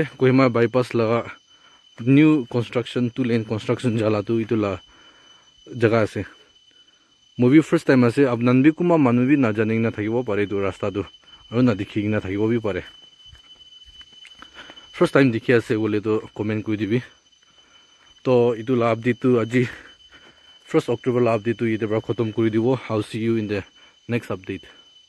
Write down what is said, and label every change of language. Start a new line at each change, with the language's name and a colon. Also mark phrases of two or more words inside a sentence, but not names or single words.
Naga Pidgin: Kohima bypass laga
English: new construction
Naga Pidgin: 2-lane construction jala tu itu la jaga ase movie
English: first time
Naga Pidgin: ase abnan bi kuma manu bi na janing na thakibo pare tu rasta tu aru na dikhi na thakibo bi pare
English: first time
Naga Pidgin: dikhi ase bole to comment koi dibi to itu la update tu aji 1st October la update tu ite bra khatam kori dibo
English: I'll see you in the next update